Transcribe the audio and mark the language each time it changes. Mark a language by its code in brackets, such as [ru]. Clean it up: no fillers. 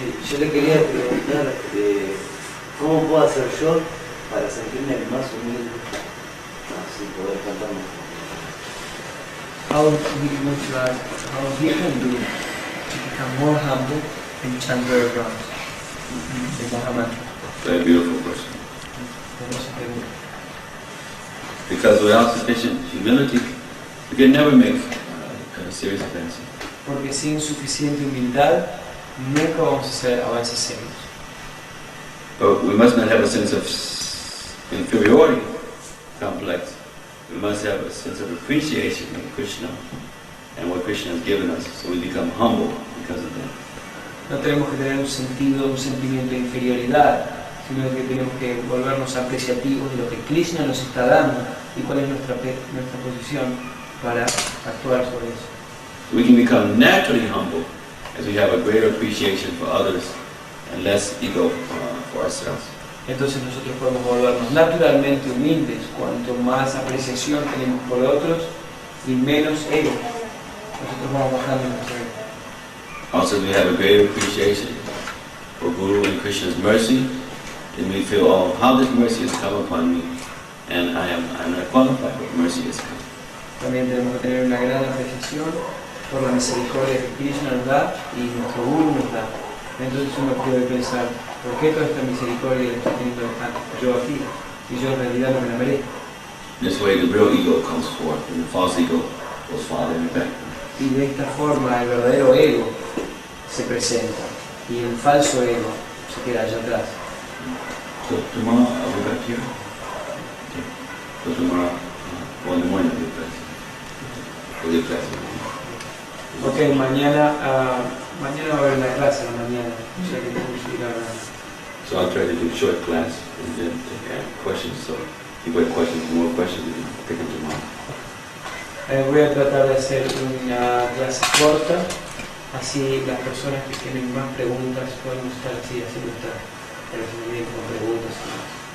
[es] yo le quería preguntar cómo puedo hacer yo para sentirme más humilde, más sin poder cantar más. [en] How would you ask, how he can do to become more humble and chant very rounds? The Mahamantra. Very beautiful question. [es] Hermosa pregunta. [en] Because without sufficient humility, we can never make a serious advance. [es] Porque sin suficiente humildad nunca vamos a hacer avances serios. [en] But we must not have a sense of inferiority complex. We must have a sense of appreciation of Krishna and what Krishna has given us, so we become humble because of that. [es] No tenemos que tener un sentimiento de inferioridad, sino que tenemos que volvernos apreciativos de lo que Krishna nos está dando y cuál es nuestra posición para actuar sobre eso. [en] We can become naturally humble as we have a greater appreciation for others and less ego for ourselves. [es] Entonces nosotros podemos volvernos naturalmente humildes cuanto más apreciación tenemos por otros y menos ego. Nosotros vamos bajando nuestro ego. [en] Also, we have a greater appreciation for Guru and Krishna's mercy, and we feel, oh, how this mercy has come upon me, and I'm not qualified, but mercy has come. [es] También tenemos que tener una gran apreciación por la misericordia que Krishna nos da y nuestro Guru nos da. Entonces uno puede pensar, ¿por qué toda esta misericordia la estoy teniendo yo aquí? Y yo en realidad no me la merezco. [en] This way the real ego comes forth, and the false ego goes farther in the back. [es] Y de esta forma el verdadero ego se presenta y el falso ego se queda allá atrás. [en] So tomorrow I'll be back here. Okay. So tomorrow, in the morning I'll be back. We'll get back. [es] Ok, mañana va a haber una clase en la mañana, o sea que tengo que ir a hablar. [en] So I'll try to do a short class and then take questions. So if you have questions, more questions, we can pick them tomorrow. [es] Voy a tratar de hacer una clase corta, así las personas que tienen más preguntas podemos estar así haciendo esta relacionamiento con preguntas y más.